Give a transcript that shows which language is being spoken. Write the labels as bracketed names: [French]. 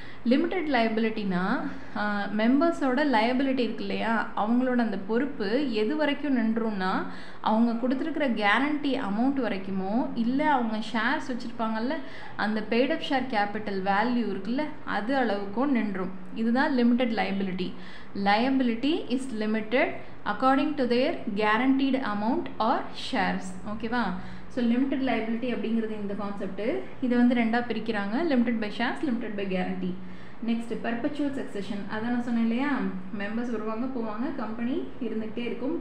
[Tamil] Limited லைபிலிட்டினா மெம்பர்ஸோட liability இருக்கு இல்லையா, அவங்களோட அந்த பொறுப்பு எது வரைக்கும் நின்றும்னா அவங்க கொடுத்துருக்கிற கேரண்டி அமௌண்ட் வரைக்குமோ, இல்லை அவங்க ஷேர்ஸ் வச்சுருப்பாங்கல்ல அந்த பெய்டப் ஷேர் கேபிட்டல் வேல்யூ இருக்குல்ல அது அளவுக்கும் நின்றும். இதுதான் limited liability. [English] Liability is limited according to their guaranteed amount or shares. [Tamil] ஓகேவா? ஸோ லிமிட்டட் லைபிலிட்டி அப்படிங்கிறது இந்த கான்செப்ட்டு. இதை வந்து ரெண்டாக பிரிக்கிறாங்க, limited by shares, limited by guarantee. Next perpetual succession. அதான் நான் சொன்னேன் இல்லையா, மெம்பர்ஸ் வருவாங்க போவாங்க, கம்பெனி இருந்துகிட்டே இருக்கும்.